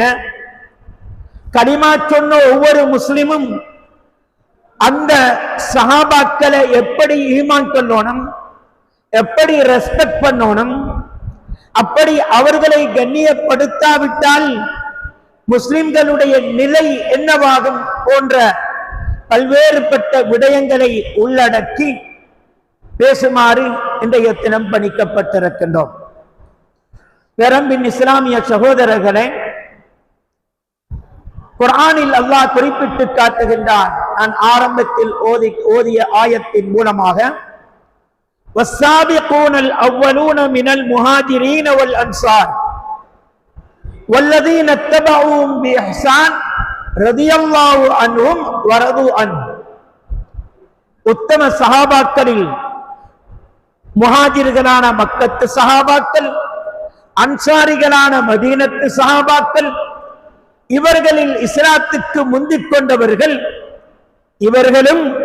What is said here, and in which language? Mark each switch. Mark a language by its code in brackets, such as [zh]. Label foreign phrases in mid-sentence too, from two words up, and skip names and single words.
[ta] கலிமா சொன்ன ஒவ்வொரு முஸ்லிமும் அந்த சஹாபாக்களை எப்படி ஈமான் கொள்ளணும், எப்படி ரெஸ்பெக்ட் பண்ணணும், அப்படி அவர்களை கண்ணியப்படுத்தாவிட்டால் முஸ்லிம்களுடைய நிலை என்னவாகும் போன்ற பல்வேறுபட்ட விடயங்களை உள்ளடக்கி பேசுமாறு இன்றைய தினம் பணிக்கப்பட்டிருக்கின்றோம். பெரம்பின் இஸ்லாமிய சகோதரர்களே, குர்ஆனில் அல்லாஹ் குறிப்பிட்டு காட்டுகின்றான். நான் ஆரம்பத்தில் ஓதிய ஆயத்தின் மூலமாக [ar] والسابقون الأولون من المهاجرين والأنصار والذين اتبعوهم بإحسان رضي الله عنهم ورضوا عنه. [ta] உத்தம சஹாபாக்களில் முஹாஜிர்களான மக்கத்து சஹாபாக்கள், அன்சாரிகளான மதீனத்து சஹாபாக்கள், இவர்களில் இஸ்லாத்துக்கு முந்திக் கொண்டவர்கள் இவர்களும்